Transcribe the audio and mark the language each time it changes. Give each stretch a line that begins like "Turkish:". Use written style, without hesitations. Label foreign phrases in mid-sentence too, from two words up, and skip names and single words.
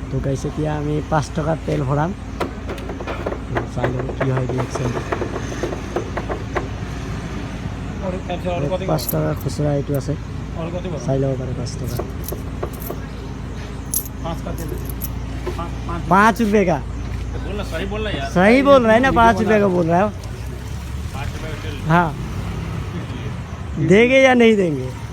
Assamese: গাইছ এতিয়া আমি 5 টকাৰ তেল ভৰাম চাই লওঁ কি হয় ৰিয়েকশ্যন 5 টকা খুচুৰা এইটো আছে চাই ল'ব পাৰে 5 টকা
Hindi: 5 रुपए का सही बोल रहा है ना 5 रुपए का बोल रहा है हाँ देंगे या नहीं देंगे